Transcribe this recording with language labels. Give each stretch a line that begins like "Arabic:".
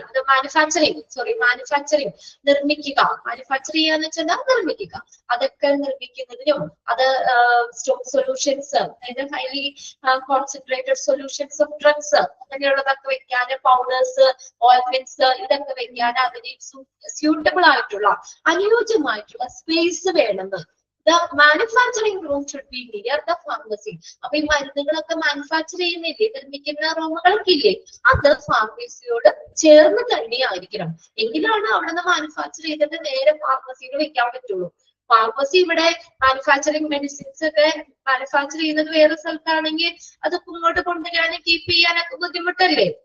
Malayalam: Manufacturing നിർമ്മിക്കുക, manufacture ചെയ്യാന്ന് വെച്ചാൽ നിർമ്മിക്കുക, അതൊക്കെ നിർമ്മിക്കുന്നതിനും അത് സ്റ്റോക്ക് സൊല്യൂഷൻസ് അതായത്
English: highly concentrated solutions of drugs
Malayalam: അങ്ങനെയുള്ളതൊക്കെ വെക്കാൻ, പൗഡേഴ്സ്, ഓയിൽമെന്റ്സ് ഇതൊക്കെ വെക്കാൻ അതിന് സ്യൂട്ടബിൾ ആയിട്ടുള്ള അനുയോജ്യമായിട്ടുള്ള സ്പേസ് വേണമെന്ന്.
English: The manufacturing room should be near the pharmacy.
Malayalam: അപ്പൊ ഈ മരുന്നുകളൊക്കെ മാനുഫാക്ചർ ചെയ്യുന്നില്ലേ, നിർമ്മിക്കുന്ന റൂമുകളൊക്കെ ഇല്ലേ, അത് ഫാർമസിയോട് ചേർന്ന് തന്നെ ആയിരിക്കണം. എങ്കിലാണ് അവിടെ നിന്ന് മാനുഫാക്ചർ ചെയ്തിട്ട് നേരെ ഫാർമസിയിൽ വെക്കാൻ പറ്റുള്ളൂ. ഫാർമസി ഇവിടെ മാനുഫാക്ചറിങ് മെഡിസിൻസ് ഒക്കെ മാനുഫാക്ചർ ചെയ്യുന്നത് വേറെ സ്ഥലത്താണെങ്കിൽ അത് ഇങ്ങോട്ട് കൊണ്ടുവരാനും കീപ്പ് ചെയ്യാനൊക്കെ ബുദ്ധിമുട്ടല്ലേ.